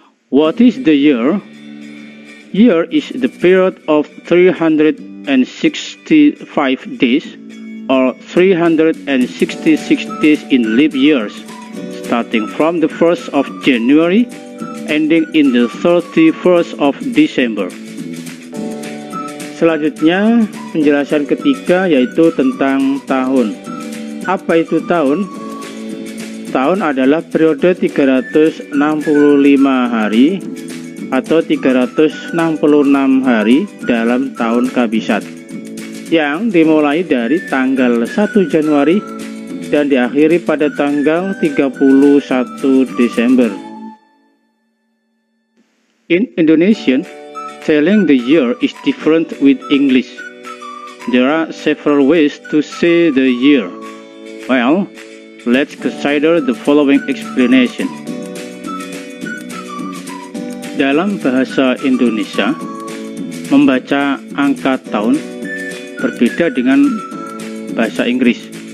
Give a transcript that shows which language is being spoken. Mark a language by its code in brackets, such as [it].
[en] What is the year? Year is the period of 365 days or 366 days in leap years, starting from the 1st of January ending in the 31st of December. [id] Selanjutnya, penjelasan ketiga yaitu tentang tahun. Apa itu tahun? Tahun adalah periode 365 hari atau 366 hari dalam tahun kabisat, yang dimulai dari tanggal 1 Januari dan diakhiri pada tanggal 31 Desember. [en] In Indonesian, telling the year is different with English. There are several ways to say the year. Well, let's consider the following explanation. [id] Dalam bahasa Indonesia, membaca angka tahun berbeda dengan bahasa Inggris.